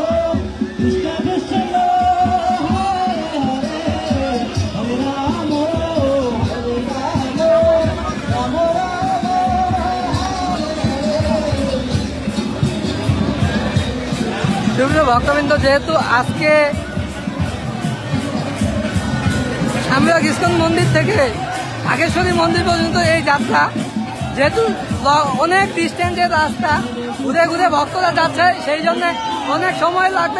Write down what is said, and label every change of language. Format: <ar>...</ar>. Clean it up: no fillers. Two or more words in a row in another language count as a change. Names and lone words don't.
<sa>Krishna Krishna, Hare Hare, Hare Rama, Hare Rama, Rama Rama,</sa> <bn>সুপ্রিয় ভক্তবৃন্দ, যেহেতু আজকে সামরিক ইস্কন মন্দির থেকে ঢাকেশ্বরী মন্দির পর্যন্ত এই যাত্রা, যেহেতু অনেক ডিস্টেন্সের রাস্তা, ঘুরে ঘুরে ভক্তরা যাচ্ছে, সেই জন্য অনেক সময় লাগবে।</bn>